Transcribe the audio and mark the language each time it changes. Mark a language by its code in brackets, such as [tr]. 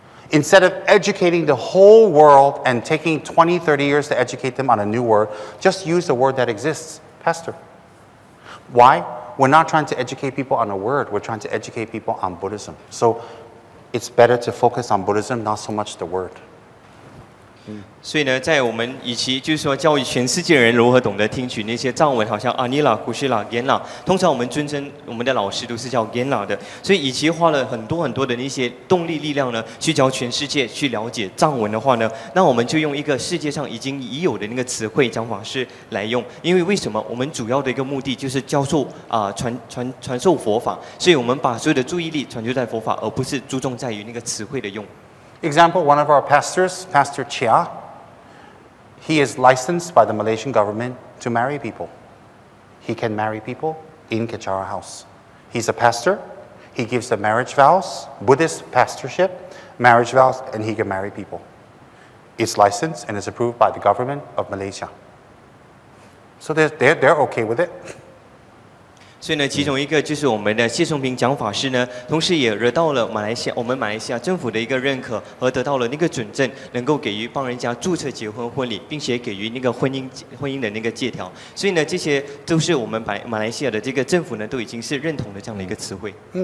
[en] Instead of educating the whole world and taking 20, 30 years to educate them on a new word, just use the word that exists, pastor. Why? We're not trying to educate people on a word, we're trying to educate people on Buddhism. So it's better to focus on Buddhism, not so much the word. [zh] 所以呢，在我们与其就是说教育全世界人如何懂得听取那些藏文，好像阿尼拉、古希拉、延拉，通常我们尊称我们的老师都是叫延拉的，所以与其花了很多的那些动力力量呢，去教全世界去了解藏文的话呢，那我们就用一个世界上已有的那个词汇讲法式来用，因为为什么？我们主要的一个目的就是教授传授佛法，所以我们把所有的注意力传就在佛法，而不是注重在于那个词汇的用。 [en] Example, one of our pastors, Pastor Chia, he is licensed by the Malaysian government to marry people. He can marry people in Kechara House. He's a pastor. He gives the marriage vows, Buddhist pastorship, marriage vows, and he can marry people. It's licensed and is approved by the government of Malaysia. So they're okay with it. [zh] 所以呢，其中一个就是我们的谢松平讲法师呢，同时也得到了我们马来西亚政府的一个认可，而得到了那个准证，能够给予帮人家注册结婚婚礼，并且给予那个婚姻的那个借条。所以呢，这些都是我们马来西亚的这个政府呢，都已经是认同的这样的一个词汇。